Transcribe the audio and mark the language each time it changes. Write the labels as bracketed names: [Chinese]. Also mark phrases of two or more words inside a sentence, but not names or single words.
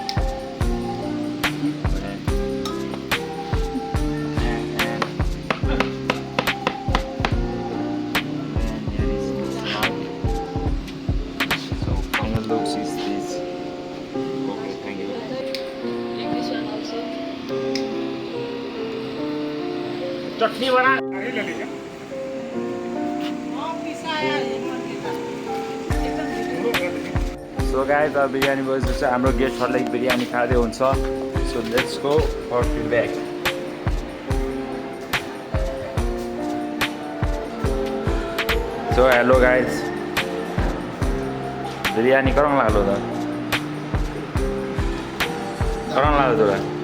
[English] and here is the salad. So final looks is this. Okay, thank you. English one also. [Nepali] चटनी बना सो गाइस अब बिरयानी भइसकेछ हाम्रो गेस्टहरुले बिरयानी खाँदै हुन्छ [English] so let's go for feedback so hello guys [Nepali] बिरयानी करन लाग्लो त करन लाग्यो तोरा